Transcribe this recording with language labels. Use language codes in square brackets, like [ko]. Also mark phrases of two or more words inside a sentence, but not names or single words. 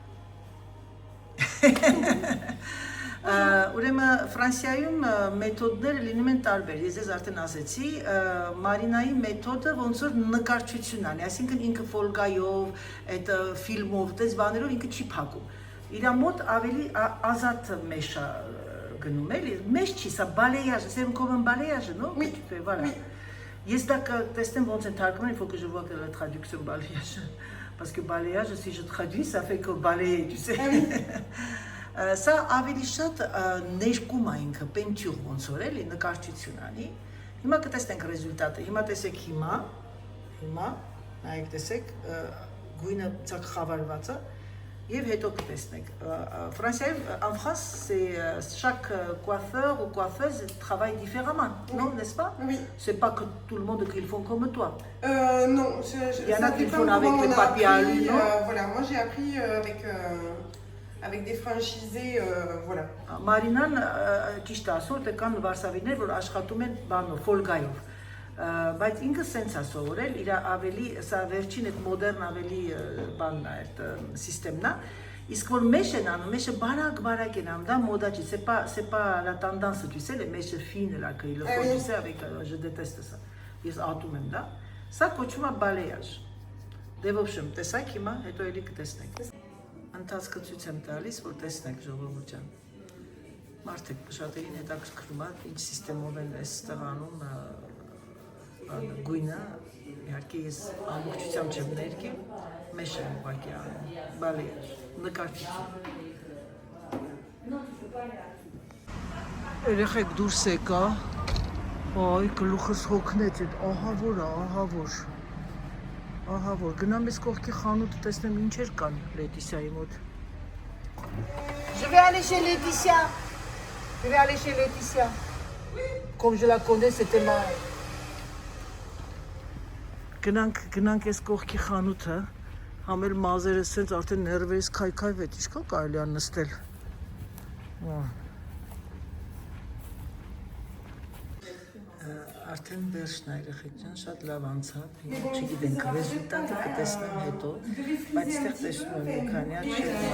[hy] Ուրեմն Ֆրանսիայում մեթոդները լինում են տարբեր, ես արդեն ասեցի, Մարինայի մեթոդը ոնց որ նկարչությունն է, այսինքն ինքը ֆոլգայով, այդ ֆիլմով, դες բաներով ինքը չի փակում։ Իր մոտ ավելի ազատ մեշ է գնում, էլի, մեշ չի, սա բալեյաժ, [fr] c'est comme un balayage, non? Oui, voilà. [hy] Ես դա կտեսնեմ ոնց են թարգմել, [fr] il faut que je vois que la traduction balayage, parce que balayage, si je traduis, ça fait que balayer, tu sais. [hy] Սա ավելի շատ ներկում է ինքը, պենտյուր ոնց որ էլի, նկարչություն անի։ Հիմա կտեսնենք ռեզուլտատը, հիմա տեսեք հիմա, նայեք տեսեք, գույնը ցակ խավարված է, եւ հետո կտեսնեք։ Ֆրանսիայում, [fr] en France, c'est chaque coiffeur ou coiffeuse travaille différemment, non, n'est-ce pas? Oui. C'est pas que tout le monde qu'ils font comme toi. Non, Il y en a qui font avec les papiers à lui, non? Voilà, moi j'ai appris avec des franchisés, voilà. [hy] Մարինան ճիշտ ասոր թե կան վարսավիներ, որ աշխատում են բանով, ֆոլգայով։ Բայց ինքը սենց է սովորել, իր ավելի, սա վերջին այդ մոդեռն ավելի բանն է, այդ սիստեմն է, իսկ որ մեշ են անում, մեշը բարակ են անում, դա մոդա չի, [fr] c'est pas la tendance, tu sais, les mèches fines là, que le font, tu sais, avec, je déteste ça, [hy] ես ատում եմ դա, սա կոչվում է բալեյաժ, դե ոբշեմ, տեսակ հիմա, հետո էլի կտեսնենք, ընթացքը ցույց եմ տալիս, որ տեսնենք ժողովուրդ ջան, մարդիկ շատերին հետաքրքրում է, ինչ սիստեմով են այստեղ անում գույնը, իհարկե ես ամբողջությամբ չեմ ներկել, մեշ եմ ուղղակի անում, բալեյաժ, նկարչություն։ Երեխեք դուրս եկա, այ գլուխս հոգնեց, ահա որ, գնամ ես կողքի խանութը տեսնեմ ինչեր կան Լետիսիայի մոտ։ [fr] Je vais aller chez Laetitia. Comme je la connais, c'était ma... [hy] Գնանք ես կողքի խանութը, համել մազերը սենց արդեն ներվերս քայքայվեց, ինչքան կարելի է նստել։ Արդեն վերջն է երեխեք ջան, շատ լավ անցավ, չգիտենք ռեզուլտատը կտեսնեմ հետո, բայց ստեղ տեսնում եմ մի քանի հատ